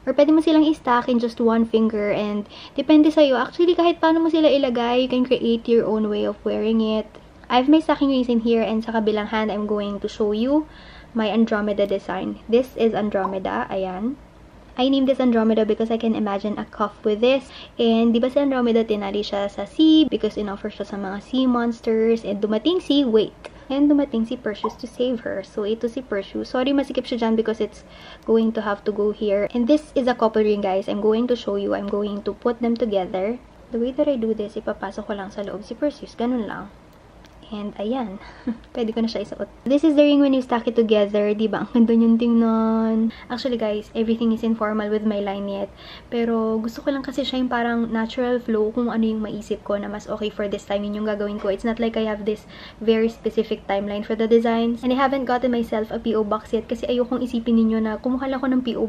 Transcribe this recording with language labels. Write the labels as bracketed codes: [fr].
[tl] Or pwede mo silang i-stack in just one finger and depende sa'yo. [en] Actually, [tl] kahit paano mo sila ilagay, [en] you can create your own way of wearing it. I have my stacking rings in here and sa kabilang hand, I'm going to show you my Andromeda design. This is Andromeda. Ayan. I named this Andromeda because I can imagine a cuff with this. [tl] And di ba si Andromeda tinali siya sa sea because in-offer siya sa mga sea monsters. And dumating si Perseus to save her. So ito si Perseus. Sorry, masikip siya dyan [en] because it's going to have to go here. And this is a couple ring, guys. I'm going to show you. I'm going to put them together. The way that I do this, [tl] ipapasok ko lang sa loob si Perseus. Ganun lang. And ayan, pwede ko na siya isuot. [en] This is the ring when you stack it together. [tl] Diba? Ang ganda niyong tingnan. [en] Actually, guys, everything is informal with my line yet. [tl] Pero gusto ko lang kasi siya yung parang natural flow kung ano yung maisip ko na mas okay for this time. Yun yung gagawin ko. [en] It's not like I have this very specific timeline for the designs. And I haven't gotten myself a P.O. [tl] box yet kasi ayokong isipin ninyo na kumuha lang ako ng P.O.